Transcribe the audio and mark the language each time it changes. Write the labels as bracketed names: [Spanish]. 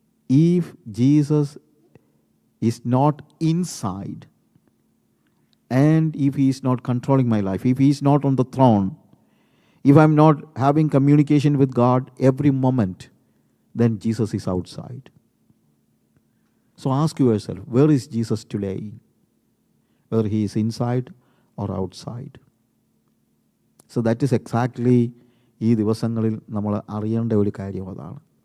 [English] If Jesus is not inside and if he is not controlling my life, if he is not on the throne, if I'm not having communication with God every moment, then Jesus is outside. So ask yourself, where is Jesus today? Whether he is inside or outside. So that is exactly [Malayalam] ഈ ദിവസങ്ങളിൽ നമ്മൾ അറിയേണ്ട ഒരു കാര്യം അതാണ്.